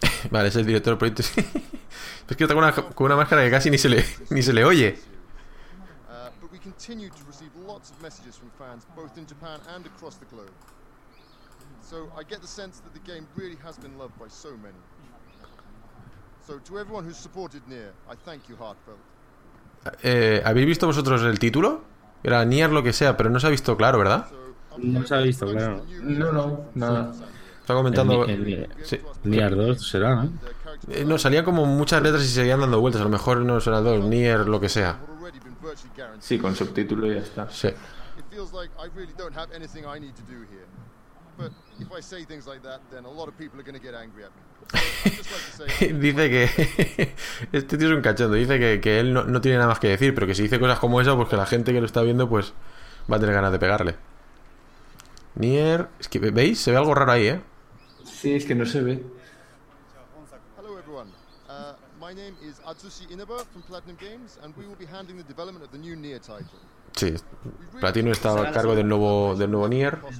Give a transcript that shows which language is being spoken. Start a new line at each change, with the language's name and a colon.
Spanish: Vale, es el director del proyecto. Es que está con una máscara que casi ni se le oye.
English: but we continued to receive lots of messages from fans, both in Japan and across the globe. So I get the sense that the game really has been loved by so many. So to everyone who supported Nier, I thank you heartfelt.
Spanish: ¿Habéis visto vosotros el título? Era Nier lo que sea, pero no se ha visto claro, ¿verdad? No se ha visto claro. No, no, nada. Está comentando. Nier 2 será, ¿no? No, salían como muchas letras y seguían dando vueltas. A lo mejor no será 2, Nier, lo que sea. Sí, con subtítulo y ya está. Sí.
English: It feels like I really don't have anything I need to do here. But if I say things like that, then a lot of people are going to get angry at me.
Spanish: Dice que este tío es un cachondo. Dice que él no tiene nada más que decir, pero que si dice cosas como esa, pues que la gente que lo está viendo, pues va a tener ganas de pegarle. Nier, es que veis, se ve algo raro ahí, ¿eh? Sí, es que no se ve.
English: Hello everyone. My name is Atsushi Inaba from Platinum Games, and we will be handling the development of the new Nier title.
Spanish: Sí, Platinum está a cargo del nuevo Nier.